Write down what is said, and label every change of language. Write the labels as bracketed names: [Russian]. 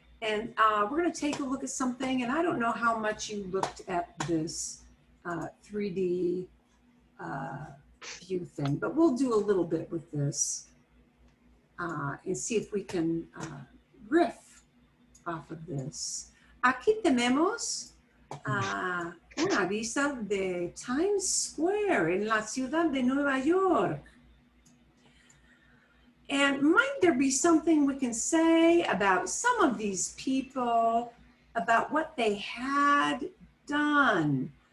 [English] And we're going to take a look at something, and I don't know how much you looked at this 3D view thing, but we'll do a little bit with this and see if we can riff off of this. [Spanish] Aquí tenemos una vista de Times Square en la ciudad de Nueva York. [English] And might there be something we can say about some of these people, about what they had done?